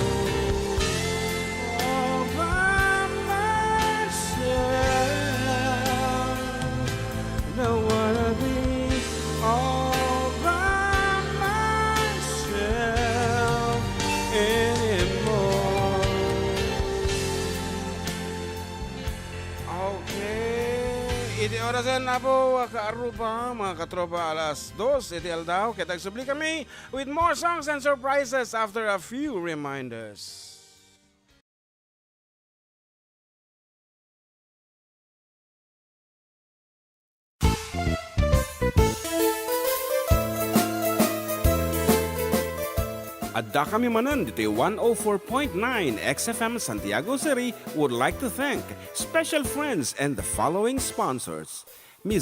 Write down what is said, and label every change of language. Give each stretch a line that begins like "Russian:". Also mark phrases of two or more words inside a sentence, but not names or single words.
English: All by myself, don't wanna be all by myself anymore.
Iloko: Okay, iti orasan na po kaaruba mga katropa alas 2 iti aldaw kitag subli kami
English: with more songs and surprises after a few reminders.
Iloko: Adda kami Manen dito
English: 104.9 XFM Santiago City would like to thank special friends and the following sponsors. Ms.